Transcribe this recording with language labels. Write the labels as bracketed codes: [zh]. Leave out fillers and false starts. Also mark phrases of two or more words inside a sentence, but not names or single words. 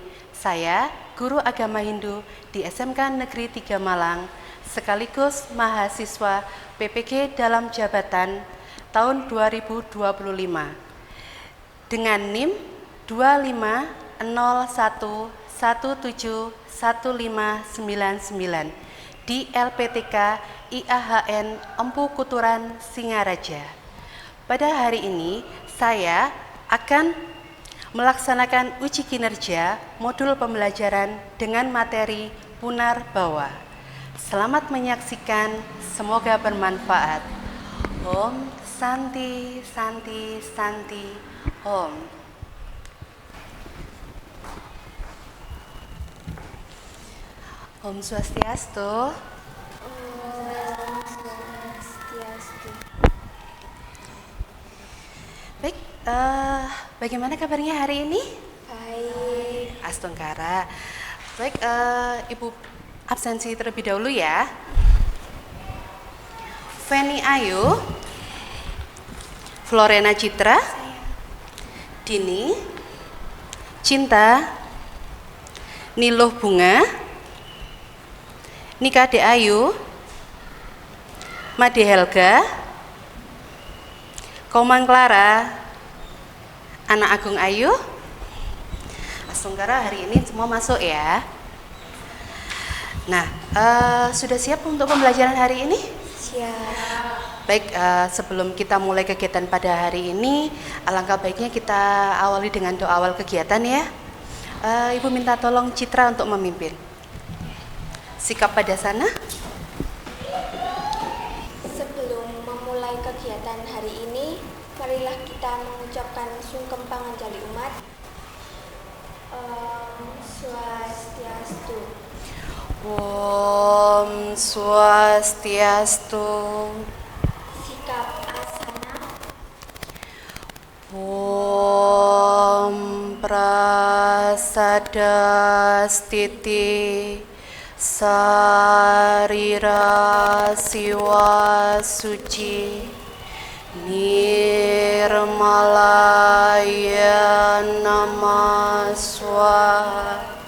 [id] Saya guru agama Hindu di SMK Negeri 3 Malang, sekaligus mahasiswa PPG dalam jabatan tahun 2025 dengan NIM 2501171599 di LPTK IAHN Empu Kuturan Singaraja. Pada hari ini saya akan melaksanakan uji kinerja modul pembelajaran dengan materi Punarbawa. Selamat menyaksikan, semoga bermanfaat. [sa] Om Santi Santi Santi Om. Om Swastiastu. Om Swastiastu. [id] Baik, bagaimana kabarnya hari ini? Baik. Astungkara. Baik, Ibu absensi terlebih dahulu ya. Feni Ayu, Florena Citra, Dini, Cinta, Niluh Bunga, Nika De Ayu, Made Helga, Komang Clara, Anak Agung Ayu. Astungkara, hari ini semua masuk ya. Nah, sudah siap untuk pembelajaran hari ini? Siap. Baik, sebelum kita mulai kegiatan pada hari ini, alangkah baiknya kita awali dengan doa awal kegiatan ya. Ibu minta tolong Citra untuk memimpin. Sikap pada sana. Sebelum memulai kegiatan hari ini, marilah kita mengucapkan sungkem panganjali umat. [sa] Om Swastiastu. Om Swastiastu. [id] Sikap asana. [sa] Om Prasada Stiti Sarira Siwa Suci Nirmalaya Nama Swaha.